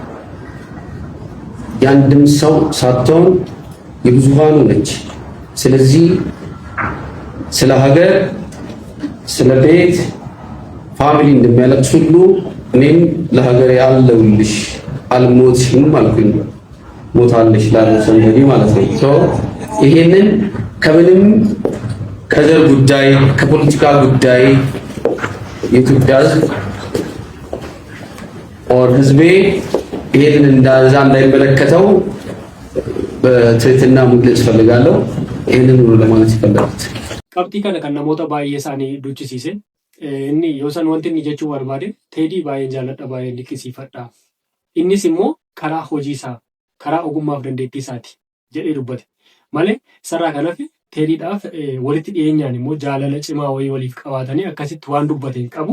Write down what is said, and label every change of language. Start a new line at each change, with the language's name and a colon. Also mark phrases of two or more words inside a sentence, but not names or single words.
Amharic: ያንድም ሰው ሳትሆን የብዙሃኑ ነች። ስለዚህ ስለ ሀገር፣ ስለ ቤት ፋሚሊ እንደሚያለቅስ ሁሉ እኔም ለሀገሬ አለሁልሽ አልሞትሽም አልኩኝ። ሞታለሽ ላለው ሰው እንግዲህ ማለት ነው። ይሄንን ከምንም ከዘር ጉዳይ ከፖለቲካ ጉዳይ የኢትዮጵያ ሕዝብ ኦር ሕዝቤ ይሄንን እንዳዛ እንዳይመለከተው በትህትና መግለጽ ፈልጋለሁ። ይሄንን ነው ለማለት ይፈልጋል።
Oromo: qabxii kana kan namoota baay'ee isaanii duchisiise inni Yoosan wanti inni jechuu barbaade Teedii baay'een jaalladha baay'een dinqisiifadha. Innis immoo karaa hojii isaa karaa ogummaaf dandeettii isaati jedhee dubbate malee isarraa kanaaf Teediidhaaf walitti dhiyeenyaan immoo jaalala cimaa wayii waliif qabaatanii akkasitti waan dubbate hin qabu.